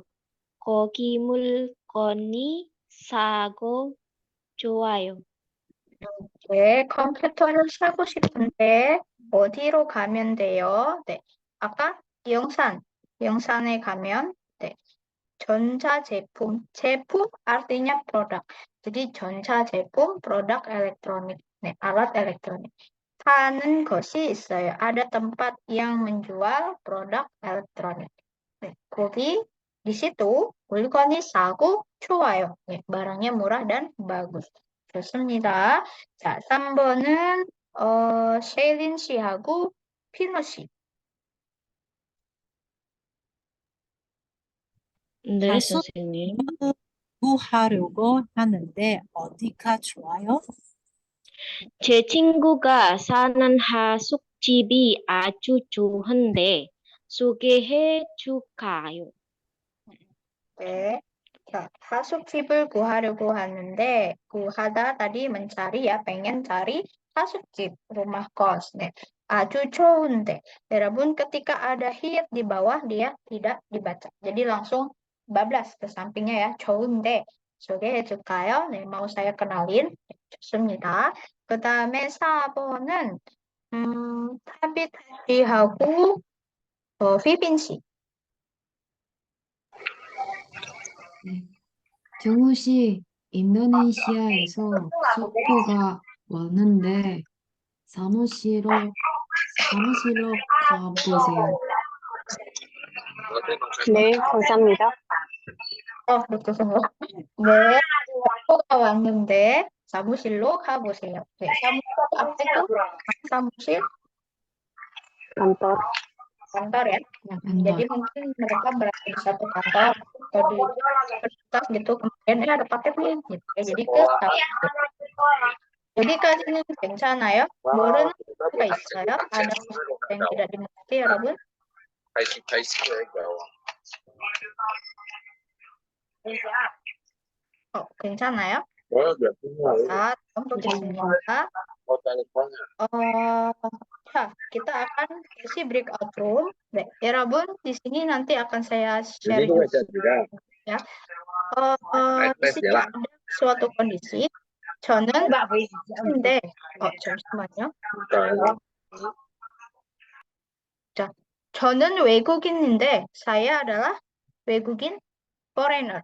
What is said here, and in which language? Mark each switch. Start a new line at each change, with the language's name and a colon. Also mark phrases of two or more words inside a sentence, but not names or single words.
Korean: 거기 물건이 싸고 좋아요. 네, 컴퓨터를 사고 싶은데 어디로 가면 돼요? 네, 아까 영산에 가면 네, 전자제품, 제품
Indonesian: artinya produk. Jadi 전자제품, produk elektronik, 네, alat elektronik.
Korean: 파는 것이 있어요.
Indonesian: Ada tempat yang menjual produk elektronik.
Korean: 네, 거기
Indonesian: di situ
Korean: 물건이 싸고 좋아요. 네,
Indonesian: barangnya murah dan bagus.
Korean: 좋습니다. 자, 3번은 셰일린 씨하고 피노 씨. 네, 선생님. 구하려고 하는데 어디가 좋아요? 제 친구가 사는 하숙집이 아주 좋은데 소개해 줄까요? 네. 자, 하숙집을 구하려고 하는데 구하다
Indonesian: tadi mencari ya, pengen cari 하숙집, rumah kos.
Korean: 네. 아주 좋은데.
Indonesian: 여러분 ketika ada hit di bawah dia tidak dibaca. Jadi langsung bablas ke sampingnya ya,
Korean: 좋은데. 소개해 줄까요? 네,
Indonesian: mau saya kenalin.
Korean: 좋습니다. 그다음에 4번은 타빗 씨하고 휘빈 씨. 정우 씨, 인도네시아에서 소포가 왔는데 사무실로 가보세요. 네, 감사합니다. 그렇게 생각. 네, 소포가 왔는데 사무실로 가보세요. 네, 사무실 앞에도 사무실
Indonesian: kantor ya. Nah, jadi mungkin mereka berada di satu kantor atau di universitas gitu, kemudian ada paket nih gitu ya. Jadi ke
Korean: 여기까지는 괜찮아요? 모르는 수가 있어요?
Indonesian: ada yang tidak dimengerti 여러분?
Korean: 괜찮아요? 자, dalam 보겠습니다. 자,
Indonesian: kita akan isi breakout room.
Korean: 네, 여러분
Indonesian: di sini nanti akan saya share ya. Di sini ada suatu kondisi.
Korean: 저는 근데 잠시만요. 자, 저는 외국인인데
Indonesian: saya adalah
Korean: 외국인 foreigner.